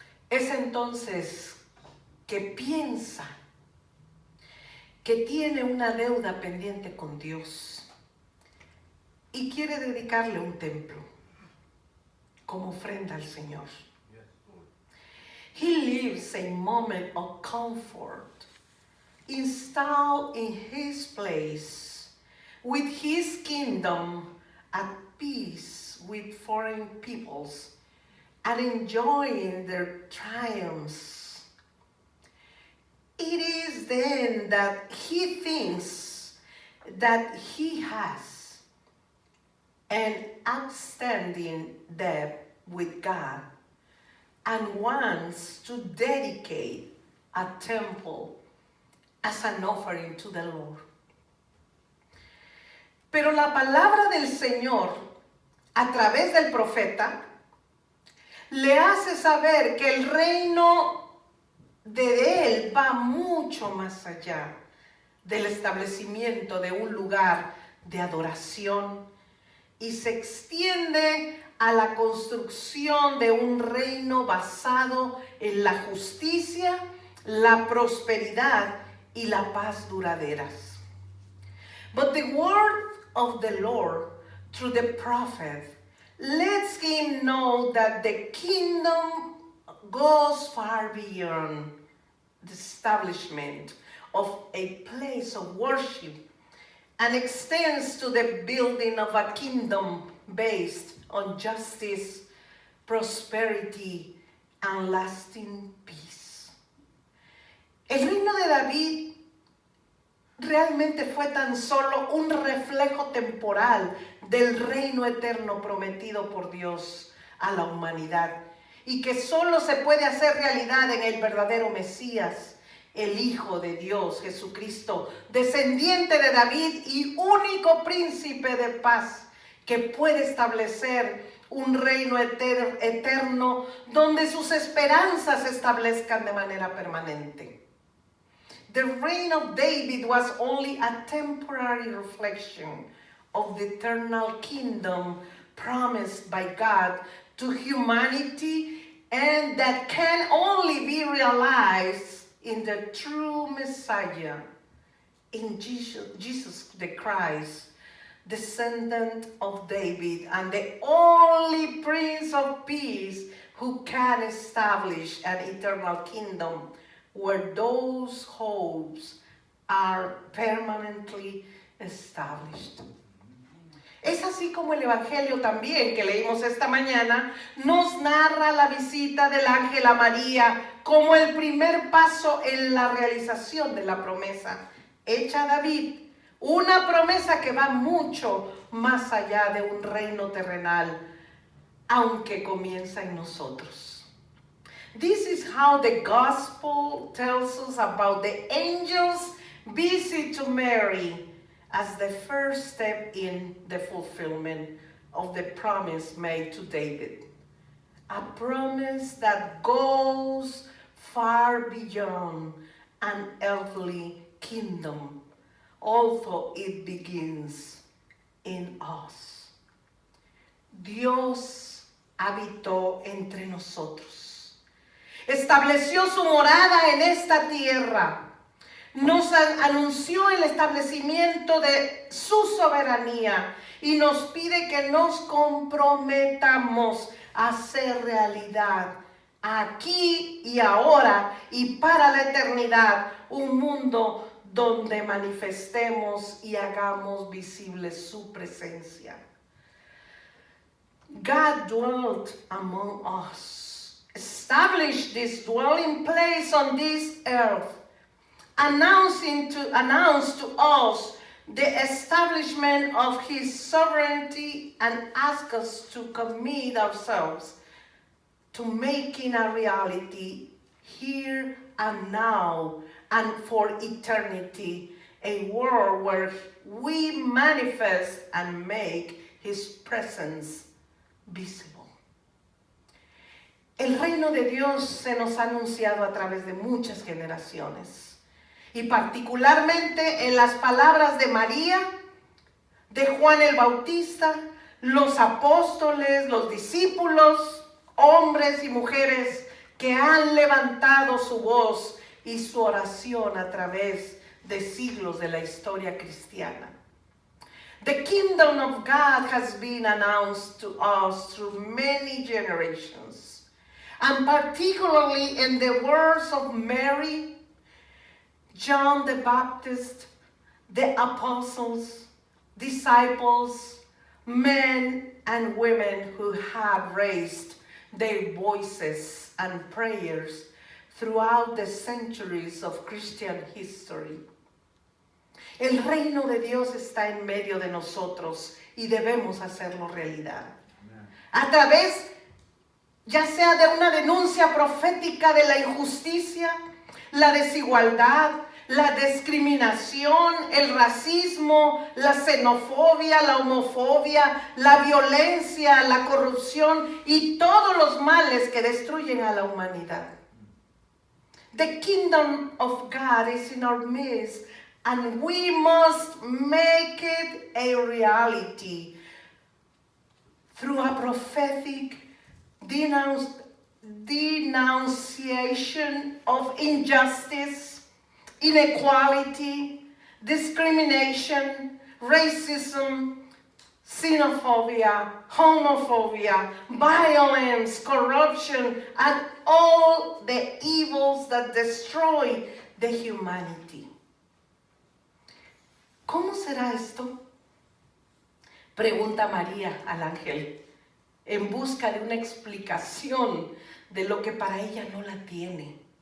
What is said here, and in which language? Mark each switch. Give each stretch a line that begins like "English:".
Spanish: Es entonces que piensa que tiene una deuda pendiente con Dios y quiere dedicarle un templo como ofrenda al Señor.
English: He lives a moment of comfort, installed in his place, with his kingdom at peace with foreign peoples, and enjoying their triumphs. It is then that he thinks that he has an outstanding debt with God and wants to dedicate a temple as an offering to the Lord.
Spanish: Pero la palabra del Señor, a través del profeta, le hace saber que el reino de él va mucho más allá del establecimiento de un lugar de adoración y se extiende a la construcción de un reino basado en la justicia, la prosperidad y la paz duraderas.
English: But the word of the Lord through the prophet lets him know that the kingdom goes far beyond the establishment of a place of worship and extends to the building of a kingdom based on justice, prosperity, and lasting peace.
Spanish: El reino de David realmente fue tan solo un reflejo temporal del reino eterno prometido por Dios a la humanidad y que solo se puede hacer realidad en el verdadero Mesías, el Hijo de Dios, Jesucristo, descendiente de David y único príncipe de paz, que puede establecer un reino eterno donde sus esperanzas se establezcan de manera permanente.
English: The reign of David was only a temporary reflection of the eternal kingdom promised by God to humanity and that can only be realized in the true Messiah, in Jesus the Christ, descendant of David and the only Prince of Peace who can establish an eternal kingdom where those hopes are permanently established.
Spanish: Es así como el Evangelio también que leímos esta mañana nos narra la visita del ángel a María como el primer paso en la realización de la promesa hecha a David. Una promesa que va mucho más allá de un reino terrenal, aunque comienza en nosotros.
English: This is how the gospel tells us about the angels visit to Mary as the first step in the fulfillment of the promise made to David. A promise that goes far beyond an earthly kingdom, although it begins in us.
Spanish: Dios habitó entre nosotros. Estableció su morada en esta tierra. Nos anunció el establecimiento de su soberanía y nos pide que nos comprometamos a hacer realidad aquí y ahora y para la eternidad un mundo donde manifestemos y hagamos visible su presencia.
English: God dwelt among us, established this dwelling place on this earth, announced to us the establishment of his sovereignty and asked us to commit ourselves to making a reality here and now and for eternity, a world where we manifest and make his presence visible.
Spanish: El reino de Dios se nos ha anunciado a través de muchas generaciones y particularmente en las palabras de María, de Juan el Bautista, los apóstoles, los discípulos, hombres y mujeres que han levantado su voz y su oración a través de siglos de la historia cristiana.
English: The kingdom of God has been announced to us through many generations, and particularly in the words of Mary, John the Baptist, the apostles, disciples, men and women who have raised their voices and prayers throughout the centuries of Christian history.
Spanish: El reino de Dios está en medio de nosotros y debemos hacerlo realidad. A través, ya sea de una denuncia profética de la injusticia, la desigualdad, la discriminación, el racismo, la xenofobia, la homofobia, la violencia, la corrupción y todos los males que destruyen a la humanidad.
English: The kingdom of God is in our midst, and we must make it a reality through a prophetic denunciation of injustice, inequality, discrimination, racism, xenophobia, homophobia, violence, corruption, and all the evils that destroy the humanity.
Spanish: ¿Cómo será esto? Pregunta María al ángel, en busca de una explicación de lo que para ella no la tiene.